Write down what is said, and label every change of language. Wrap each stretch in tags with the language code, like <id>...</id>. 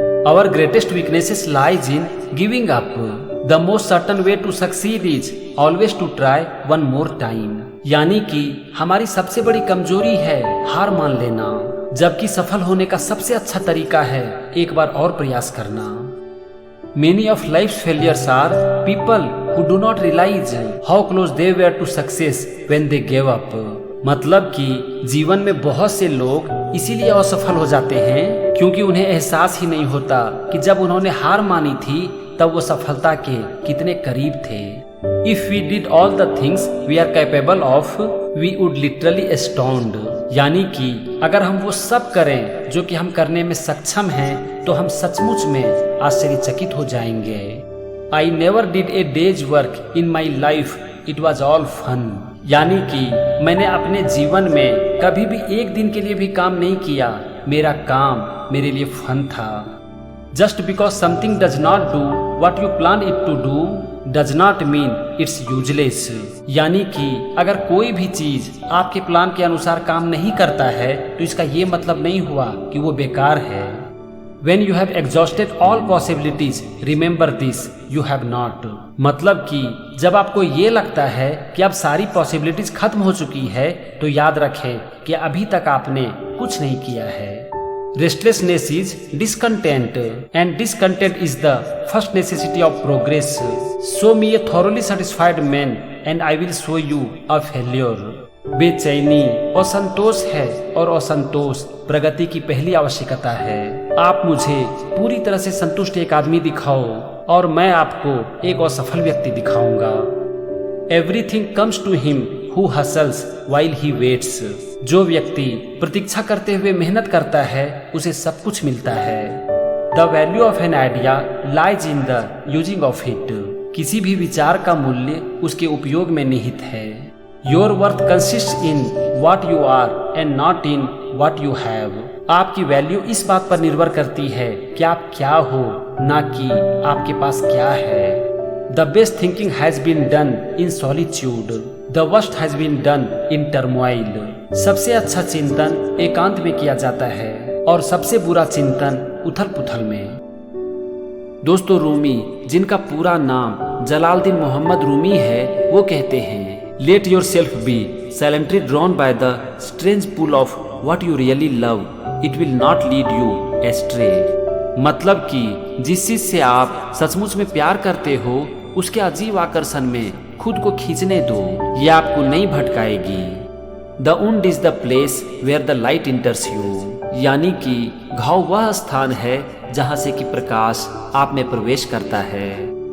<en>Our greatest weaknesses lies in giving up. The most certain way to succeed is always to try one more time.</en> <hi>यानी कि हमारी सबसे बड़ी कमजोरी है हार मान लेना, जबकि सफल होने का सबसे अच्छा तरीका है एक बार और प्रयास करना।</hi> <en>Many of life's failures are people who do not realize how close they were to success when they gave up.</en> <hi>मतलब कि जीवन में बहुत से लोग इसीलिए असफल हो जाते हैं क्योंकि उन्हें एहसास ही नहीं होता कि जब उन्होंने हार मानी थी तब वो सफलता के कितने करीब थे।</hi> <en>If we did all the things we are capable of, we would literally astound.</en> <hi>यानी कि अगर हम वो सब करें जो कि हम करने में सक्षम हैं तो हम सचमुच में आश्चर्यचकित हो जाएंगे।</hi> <en>I never did a day's work in my life, it was all fun.</en> <hi>यानी कि मैंने अपने जीवन में कभी भी एक दिन के लिए भी काम नहीं किया, मेरा काम मेरे लिए फन था।</hi> <en>Just because something does not do what you plan it to do does not mean it's useless.</en> <hi>यानी कि अगर कोई भी चीज आपके प्लान के अनुसार काम नहीं करता है तो इसका ये मतलब नहीं हुआ कि वो बेकार है।</hi> <en>When you have exhausted all possibilities, remember this, you have not.</en> <hi>मतलब कि जब आपको ये लगता है कि अब सारी पॉसिबिलिटीज खत्म हो चुकी है तो याद रखें कि अभी तक आपने कुछ नहीं किया है।</hi> <en>Restlessness is discontent, and discontent is the first necessity of progress. Show me a thoroughly satisfied man, and I will show you a failure.</en> <hi>बेचैनी असंतोष है और असंतोष प्रगति की पहली आवश्यकता है। आप मुझे पूरी तरह से संतुष्ट एक आदमी दिखाओ और मैं आपको एक असफल व्यक्ति दिखाऊंगा।</hi> <en>Everything comes to him who hustles while he waits.</en> <hi>जो व्यक्ति प्रतीक्षा करते हुए मेहनत करता है उसे सब कुछ मिलता है।</hi> <en>The value of an idea lies in the using of it.</en> <hi>किसी भी विचार का मूल्य उसके उपयोग में निहित है।</hi> <en>Your worth consists in what you are and not in what you have।</en> <hi>आपकी वैल्यू इस बात पर निर्भर करती है कि आप क्या हो, ना कि आपके पास क्या है।</hi> <en>The best thinking has been done in solitude, the worst has been done in turmoil।</en> <hi>सबसे अच्छा चिंतन एकांत में किया जाता है और सबसे बुरा चिंतन उथल पुथल में। दोस्तों, रूमी, जिनका पूरा नाम जलालुद्दीन मोहम्मद रूमी है, वो कहते हैं,</hi> <en>Let yourself be silently drawn by the strange pull of what you really love, it will not lead you astray।</en> <hi>मतलब कि जिस चीज से आप सचमुच में प्यार करते हो, उसके अजीब आकर्षण में खुद को खींचने दो, यह आपको नहीं भटकाएगी।</hi> <en>The wound is the place where the light enters you,</en> <hi>यानी कि घाव वह स्थान है जहां से कि प्रकाश आप में प्रवेश करता है।</hi>